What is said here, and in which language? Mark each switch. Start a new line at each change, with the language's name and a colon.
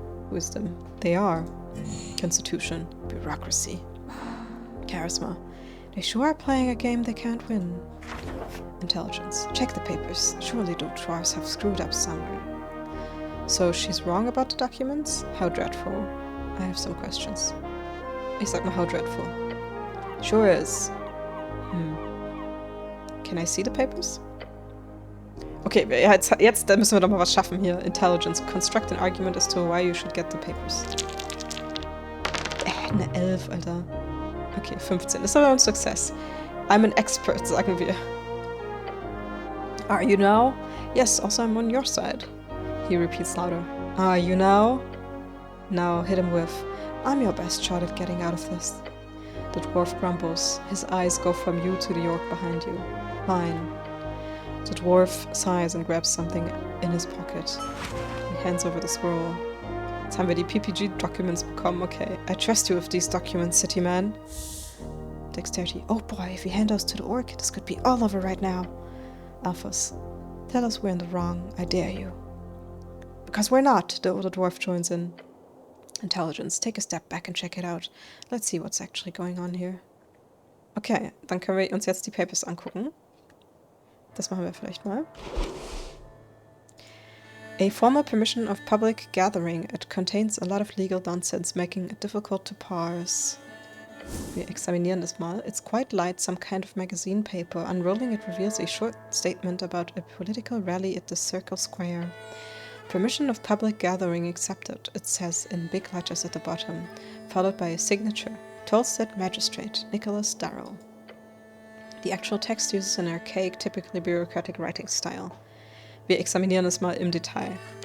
English: Wisdom. They are. Constitution. Bureaucracy. Charisma. They sure are playing a game they can't win. Intelligence. Check the papers. Surely the dwarves have screwed up somewhere. So she's wrong about the documents? How dreadful. I have some questions.
German: Ich sag mal,
English: how dreadful. Sure is. Can I see the papers?
German: Okay, jetzt müssen wir doch mal was schaffen hier.
English: Intelligence. Construct an argument as to why you should get the papers.
German: Eine 11, Alter. Okay, 15. Das ist aber ein Success.
English: I'm an expert,
German: sagen wir.
English: Are you now? Yes, also I'm on your side. He repeats louder. Are you now? Now hit him with, I'm your best shot at getting out of this. The dwarf grumbles. His eyes go from you to the orc behind you. Fine. The dwarf sighs and grabs something in his pocket. He hands over the scroll.
German: Jetzt haben wir die PPG-Documents bekommen, okay.
English: I trust you with these documents, city man. Dexterity. Oh boy, if we hand those to the orc, this could be all over right now. Alphas. Tell us we're in the wrong, I dare you. Because we're not, the older dwarf joins in. Intelligence. Take a step back and check it out. Let's see what's actually going on here.
German: Okay, dann können wir uns jetzt die Papers angucken. Das machen wir vielleicht mal.
English: A formal permission of public gathering. It contains a lot of legal nonsense, making it difficult to parse.
German: Wir examinieren das mal.
English: It's quite light, some kind of magazine paper. Unrolling it reveals a short statement about a political rally at the Circle Square. Permission of public gathering accepted, it says in big letters at the bottom, followed by a signature. Tolstead Magistrate, Nicholas Darrow. The actual text uses an archaic, typically bureaucratic writing style.
German: Wir examinieren es mal im Detail.